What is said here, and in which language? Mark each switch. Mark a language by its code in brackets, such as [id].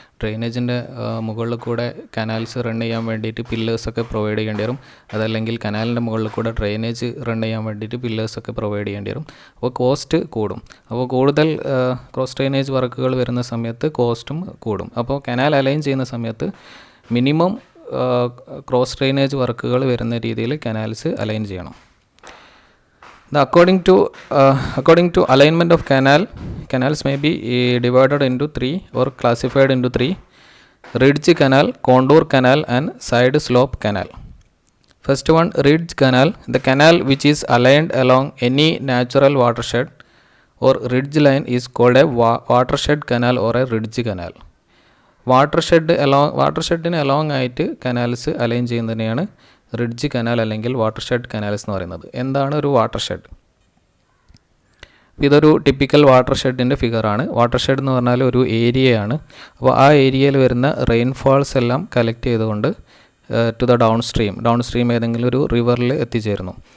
[ml] ഡ്രെയിനേജിൻ്റെ മുകളിൽ കൂടെ canals run ചെയ്യാൻ വേണ്ടിയിട്ട് പില്ലേഴ്സൊക്കെ പ്രൊവൈഡ് ചെയ്യേണ്ടി വരും, അതല്ലെങ്കിൽ കനാലിൻ്റെ മുകളിൽ കൂടെ ഡ്രെയിനേജ് റൺ ചെയ്യാൻ വേണ്ടിയിട്ട് പില്ലേഴ്സൊക്കെ പ്രൊവൈഡ് ചെയ്യേണ്ടി വരും. അപ്പോൾ കോസ്റ്റ് കൂടും. അപ്പോൾ കൂടുതൽ ക്രോസ് ഡ്രെയിനേജ് വർക്കുകൾ വരുന്ന സമയത്ത് കോസ്റ്റും കൂടും. അപ്പോൾ കനാൽ അലൈൻ ചെയ്യുന്ന സമയത്ത് മിനിമം ക്രോസ് ഡ്രെയിനേജ് വർക്കുകൾ വരുന്ന രീതിയിൽ കനാൽസ് അലൈൻ ചെയ്യണം. [en] According to alignment of canals may be divided into 3 or classified into 3: ridge canal, contour canal and side slope canal. First one, ridge canal. The canal which is aligned along any natural watershed or ridge line is called a watershed canal or a ridge canal. [ml] വാട്ടർഷെഡിന് along ആയിട്ട് canals align ചെയ്യുന്നതിനെയാണ് ridge canal അല്ലെങ്കിൽ watershed canals എന്ന് പറയുന്നത്. എന്താണ് ഒരു watershed? ഇതൊരു typical വാട്ടർഷെഡിൻ്റെ ഫിഗറാണ്. Watershed എന്ന് പറഞ്ഞാൽ ഒരു ഏരിയയാണ്. അപ്പോൾ ആ ഏരിയയിൽ വരുന്ന റെയിൻഫാൾസ് എല്ലാം കളക്ട് ചെയ്തുകൊണ്ട് [en] to the downstream [ml] ഏതെങ്കിലും ഒരു റിവറിൽ എത്തിച്ചേരുന്നു.